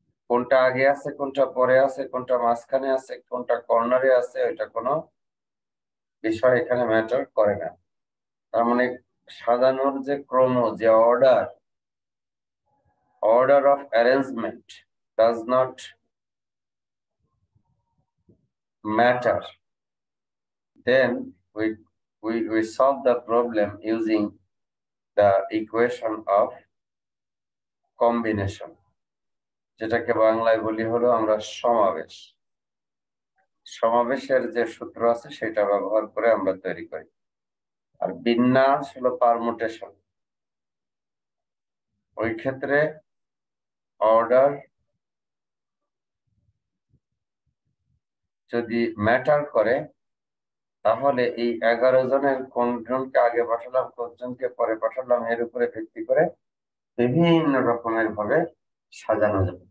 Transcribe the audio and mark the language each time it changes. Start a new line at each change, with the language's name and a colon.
Bangla: কোনটা আগে আছে, কোনটা পরে আছে, কোনটা মাঝখানে আছে, কোনটা কর্নারে আছে, ওইটা কোনো বিষয় এখানে ম্যাটার করে না। তার মানে সাজানোর যে ক্রম, যে
English: order of arrangement does not matter. Then we solve the problem using the equation of combination,
Bangla: যেটাকে বাংলায় বলি হলো আমরা সমাবেশ। সমাবেশের যে সূত্র আছে সেটা ব্যবহার করে আমরা তৈরি করি। আর বিন্যাস হলো পারমুটেশন। ওই ক্ষেত্রে অর্ডার যদি ম্যাটার করে তাহলে এই 11 জনের কোন জনকে আগে পাঠালাম, কোন জনকে পরে পাঠালাম, এর উপরে ভিত্তি করে বিভিন্ন রকমের ভাবে সাজানো যাবে।